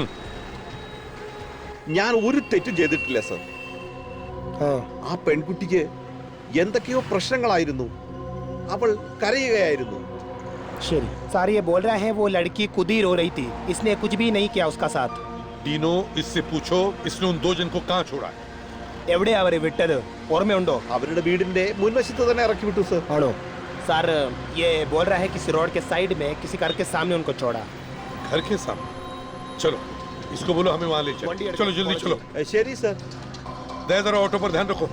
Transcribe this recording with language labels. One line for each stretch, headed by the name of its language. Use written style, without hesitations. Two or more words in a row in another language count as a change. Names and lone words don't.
Malayalam: ഞാൻ ഒരു തെറ്റും ചെയ്തിട്ടില്ല സർ. ആ പെൺകുട്ടിക്ക് എന്തൊക്കെയോ പ്രശ്നങ്ങളായിരുന്നു. അവൾ കരയുകയായിരുന്നു. ശരി സാർ,
Hindi: ये बोल रहा है वो लड़की खुद ही रो रही थी, इसने कुछ भी नहीं किया उसका साथ। डीनो, इससे पूछो इसने उन 2 जन को कहाँ छोड़ा है?
Malayalam: എവിടെ അവരെ വിട്ടത് ഓർമ്മയുണ്ടോ? അവരുടെ വീടിന്റെ മുൻവശത്ത് തന്നെ ഇറക്കി വിട്ടു സർ. ആണോ?
Hindi: सर ये बोल रहा है किसी रोड के साइड में किसी घर के सामने उनको छोड़ा। घर के सामने? चलो इसको बोलो हमें वहां ले चलो। चलो जल्दी चलो।
Malayalam: ശരി സർ.
Hindi: दे जरा ऑटो पर ध्यान रखो।